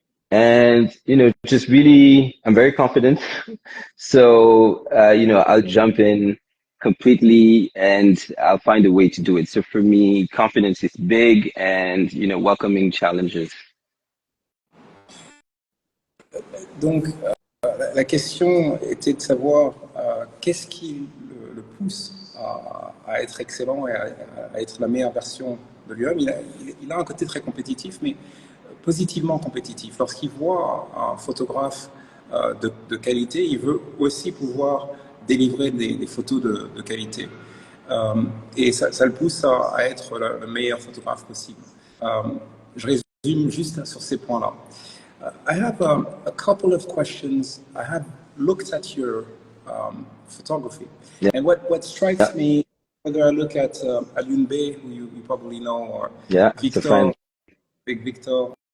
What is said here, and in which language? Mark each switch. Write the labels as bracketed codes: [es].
[en] And, you know, just really, I'm very confident. So, you know, I'll jump in completely and I'll find a way to do it. So for me, confidence is big and, you know, welcoming challenges. [fr] Donc, la question était de savoir qu'est-ce qui le pousse à être excellent et à être la meilleure version de lui-même. Il a un côté très compétitif, mais positivement compétitif. Lorsqu'il voit un photographe de qualité, il veut aussi pouvoir délivrer des photos de qualité. Et ça le pousse à être le meilleur photographe possible. Je résume juste sur ces points-là. [en] I have a couple of questions. I have looked at your photography. Yeah. And what strikes me, whether I look at Seyni B, who you probably know, or Victor, Big Victor,